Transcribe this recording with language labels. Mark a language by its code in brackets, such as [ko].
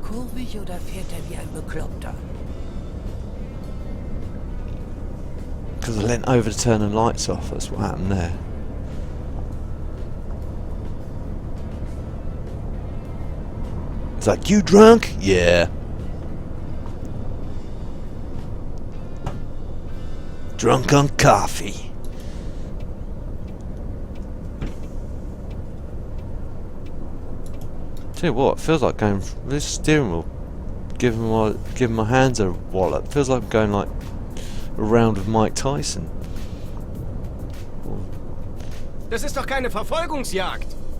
[de] kurvig oder fährt er wie ein Bekloppter? [en] Because I leant over to turn the lights off, that's what happened there. It's like, you drunk? Yeah. Drunk on coffee. Tell you what, it feels like going this steering wheel, giving my hands a wallop. Feels like I'm going like a round with Mike Tyson. [de] Das ist doch keine Verfolgungsjagd.